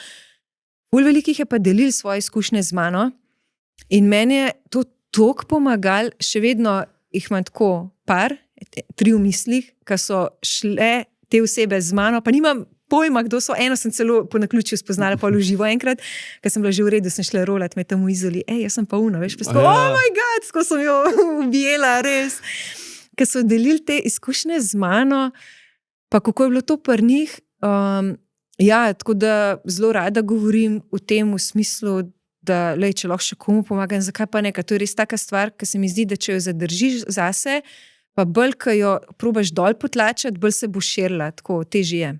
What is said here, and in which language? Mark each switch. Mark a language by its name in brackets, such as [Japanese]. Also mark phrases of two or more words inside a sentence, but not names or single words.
[Slovenian] Ful velikih je pa delil svoje izkušnje z mano in meni je to toliko pomagal, še vedno jih imam tako par, 3 v mislih, ki so šle te osebe z mano, pa nimam pojma, kdo so. Eno sem celo po naključju spoznala pol v živo enkrat, ker sem bila že v redu, sem šla rolat med tam v Izoli. Jaz sem pa una, veš, pa sko, [English] oh my god, [Slovenian] sko sem jo objela, res. Ker so delili te izkušnje z mano, pa kako je bilo to pri njih. Ja, tako da zelo rada govorim o tem v smislu, da lej, če lahko še komu pomagam, zakaj pa neka. To je res taka stvar, ki se mi zdi, da če jo zadržiš zase, pa bolj, ko jo probaš dol potlačati, bolj se bo širila, tako težje je.